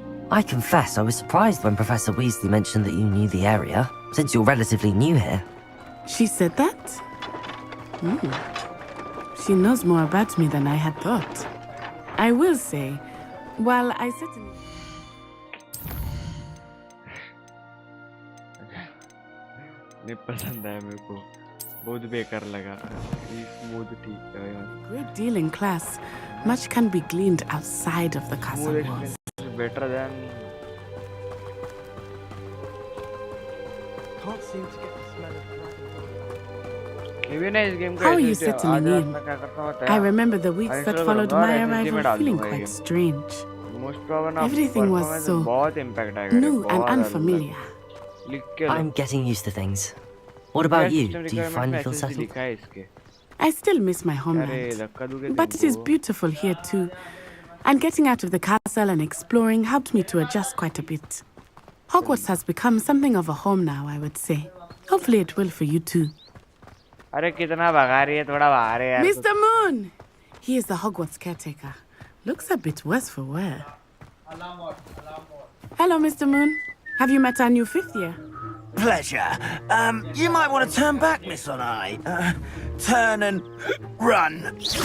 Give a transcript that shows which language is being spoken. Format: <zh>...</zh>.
<en>I confess I was surprised when Professor Weasley mentioned that you knew the area, since you're relatively new here. She said that? She knows more about me than I had thought. I will say, while I certainly...</en> <hi>नहीं पसंद आया मेरे को बहुत बेकार लगा smooth ठीक है</hi> <en>Great deal in class. Much can be gleaned outside of the castle walls. Better than Can't seem to get the smell of blood.</en> <hi>maybe ना इस game</hi> <en>How are you settling in? I remember the weeks that followed my arrival feeling quite strange. Everything was so new and unfamiliar. I'm getting used to things. What about you? Do you finally feel settled? I still miss my homeland, but it is beautiful here too. And getting out of the castle and exploring helped me to adjust quite a bit. Hogwarts has become something of a home now, I would say. Hopefully it will for you too.</en> <hi>अरे कितना भगा रही है थोड़ा बाहर है यार</hi> <en>Mr. Moon! He is the Hogwarts caretaker. Looks a bit worse for wear. Hello, Mr. Moon. Have you met our new fifth year? Pleasure. You might want to turn back, Miss On-Eye. Turn and run.</en>